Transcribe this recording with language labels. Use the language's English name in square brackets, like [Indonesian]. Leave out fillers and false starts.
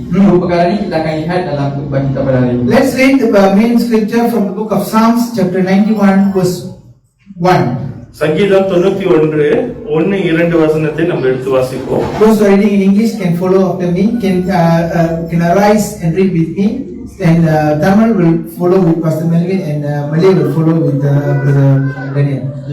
[Malay] Dua perkara ini kita akan lihat dalam khutbah kita pada hari ini. [English] Let's read the main scripture from the book of Psalms chapter 91 verse 1. [Tamil] சங்கீதம் 91:1-2 வசனத்தை நம்ம எடுத்து வாசிப்போம். [English] Those who are reading in English can follow after me, can arise and read with me, and Tamil will follow with Pastor Melvin, and Malay will follow with Brother Daniel.